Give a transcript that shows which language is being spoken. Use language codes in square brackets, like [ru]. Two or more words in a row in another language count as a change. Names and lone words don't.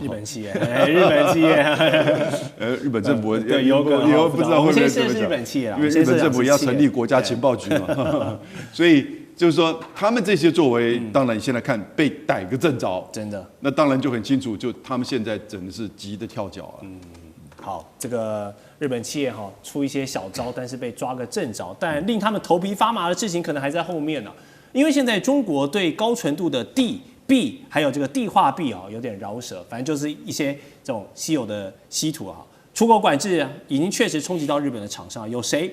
[zh] 日本企業，日本企業，日本政府对，有可能，以後不知道会不会是日本企業，因為日本政府也要成立國家情報局嘛，所以就是說，他們這些作為，當然你現在看被逮個正着，真的，那當然就很清楚，就他們現在真的是急得跳腳啊。好，這個日本企業出一些小招，但是被抓個正着，但令他們頭皮發麻的事情可能還在後面呢。因為現在中國對高純度的銫還有這個碲化銫有點饒舌，反正就是一些這種稀有的稀土出口管制已經確實衝擊到日本的廠商，有誰？